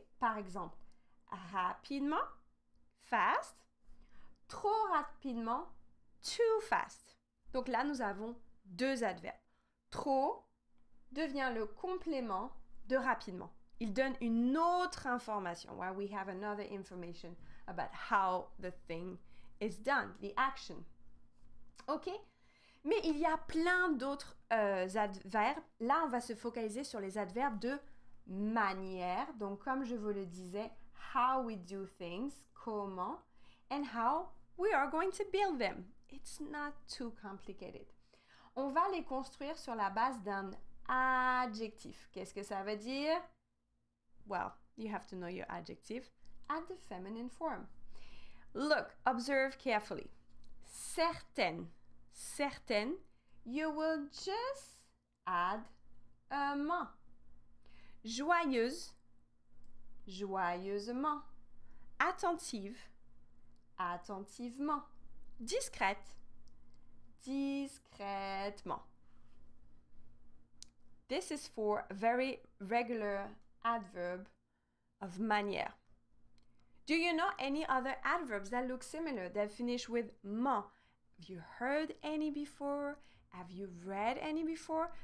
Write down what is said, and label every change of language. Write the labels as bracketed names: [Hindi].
[French] Par exemple, rapidement, fast, trop rapidement, [English] too fast. [French] Donc là, nous avons deux adverbes. Trop devient le complément de rapidement. Il donne une autre information. [English] Well, we have another information about how the thing is done, the action. [French] OK? Mais il y a plein d'autres adverbes. Là, on va se focaliser sur les adverbes de manière. Donc, comme je vous le disais, [English] how we do things, comment, and how we are going to build them. It's not too complicated. [French] On va les construire sur la base d'un adjectif. Qu'est-ce que ça veut dire? [English] Well, you have to know your adjective at the feminine form. Look, observe carefully. Certaines, you will just add un ment. [French] Joyeuse, joyeusement. Attentive, attentivement. Discrète, discrètement. [English] This is for a very regular adverb of manière. Do you know any other adverbs that look similar, that finish with ment? Have you heard any before? Have you read any before?